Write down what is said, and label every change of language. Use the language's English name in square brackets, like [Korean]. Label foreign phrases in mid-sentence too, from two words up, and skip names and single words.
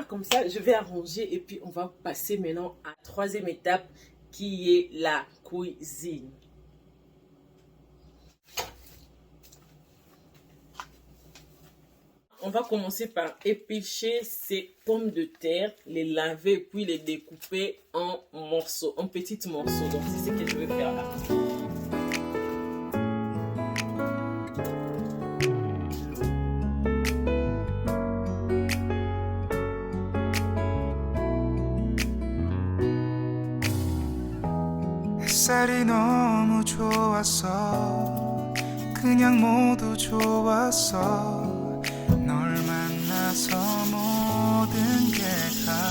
[French] Comme ça, je vais arranger et puis on va passer maintenant à la 3e étape qui est la cuisine. On va commencer par éplucher ces pommes de terre, les laver puis les découper en morceaux, en petits morceaux. Donc c'est ce que je vais faire là. [Korean] 햇살이 너무 좋았어 그냥 모두 좋았어 널 만나서 모든 게 다